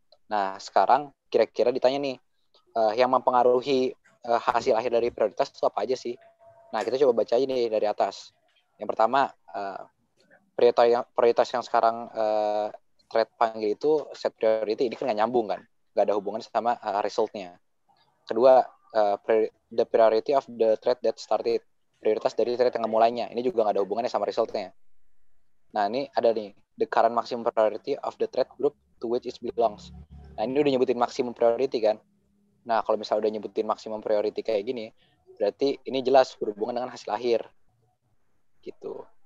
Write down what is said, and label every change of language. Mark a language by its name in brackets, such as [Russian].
[Indonesian] Nah, sekarang kira-kira ditanya nih, yang mempengaruhi hasil akhir dari prioritas itu apa aja sih? Nah, kita coba baca aja nih dari atas. Yang pertama, prioritas yang sekarang thread panggil itu set priority, ini kan nggak nyambung kan? Nggak ada hubungan sama resultnya. [English] Kedua, the priority of the thread that started. [Indonesian] Prioritas dari thread yang mulainya. Ini juga nggak ada hubungannya sama resultnya. Nah, ini ada nih, [English] the current maximum priority of the thread group to which it belongs. [Indonesian] Nah, ini udah nyebutin maximum priority kan? Nah, kalau misalnya udah nyebutin maximum priority kayak gini, berarti ini jelas berhubungan dengan hasil akhir. Gitu.